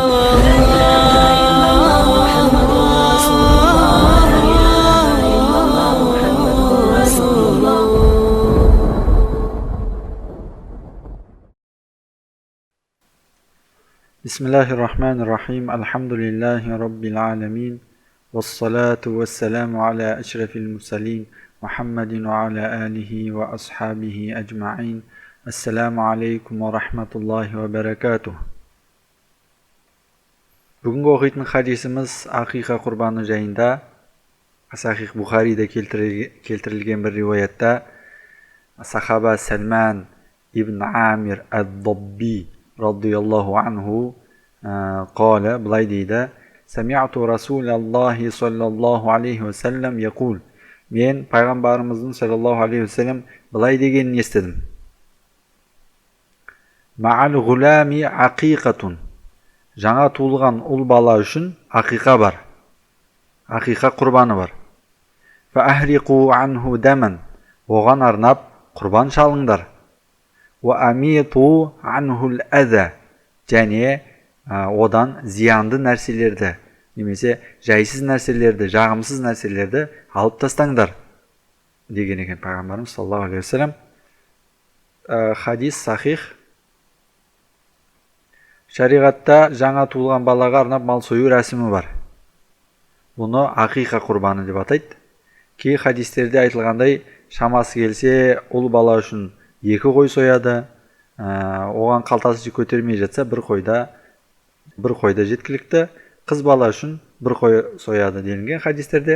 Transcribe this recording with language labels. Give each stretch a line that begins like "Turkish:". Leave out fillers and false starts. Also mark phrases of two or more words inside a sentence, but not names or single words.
Arabic: لا إله إلا الله محمد رسول الله. لا إله إلا الله محمد رسول الله. بسم الله الرحمن الرحيم. الحمد لله رب العالمين. والصلاة والسلام على أشرف المرسلين. محمد وعلى آله وأصحابه أجمعين. السلام عليكم ورحمة الله وبركاته.
Kazakh: Бүгінгі оқитын хадисimiz ақиқа құрбаны жайында. Сахих Бухарида келтірілген бір риуаятта сахаба Сәлман ибн Амир ад-Dabbi
Arabic: رضي الله عنه
Kazakh: قال былай дейді:
Arabic: سمعت رسول الله صلى الله عليه وسلم يقول.
Kazakh: Мен пайғамбарымыздың
Arabic: صلى الله عليه وسلم
Kazakh: былай дегенін естідім.
Arabic: مع الغلام عقيقة.
Kazakh: Жаңа туылған ұл бала үшін ақиқа бар. Ақиқа құрбаны бар.
Arabic: فأهريقوا عنه دما.
Kazakh: Оған арнап құрбан шалыңдар.
Arabic: وأميطوا عنه الأذى.
Kazakh: Және одан зиянды нәрселерді, немесе жайсыз нәрселерді, жағымсыз нәрселерді алып тастаңдар деген екен пайғамбарымыз
Arabic: صلى الله عليه وسلم.
Kazakh: Хадис сахих. Шариғатта жаңа туылған балаға арнап мал сою рәсімі бар. Бұны ақиқа құрбаны деп атайды. Кей хадистерде айтылғандай, шамасы келсе ұл бала үшін 2 қой сояды, оған қалтасы көтермей жатса бір қойда жеткілікті, қыз бала үшін 1 қой сояды делінген хадистерде.